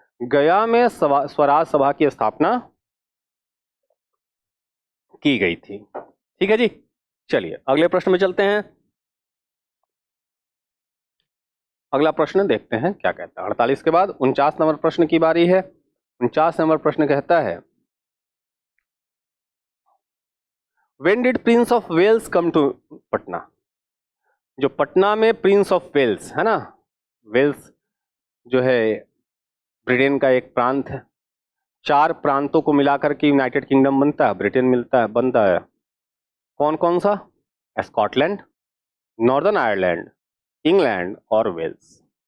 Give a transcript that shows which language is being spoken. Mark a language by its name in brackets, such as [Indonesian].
[Hindi] गया में स्वराज सभा की स्थापना की गई थी। ठीक है जी, चलिए अगले प्रश्न में चलते हैं। अगला प्रश्न देखते हैं क्या कहता है। 48 के बाद 49 नंबर प्रश्न की बारी है। 49 नंबर प्रश्न कहता है, [English] When did Prince of Wales come to Patna? [Hindi] जो पटना में प्रिंस ऑफ वेल्स है ना, वेल्स जो है ब्रिटेन का एक प्रांत है। 4 प्रांतों को मिलाकर के यूनाइटेड किंगडम बनता है, ब्रिटेन बनता है। कौन कौन सा? स्कॉटलैंड, नॉर्दर्न आयरलैंड, इंग्लैंड और वेल्स।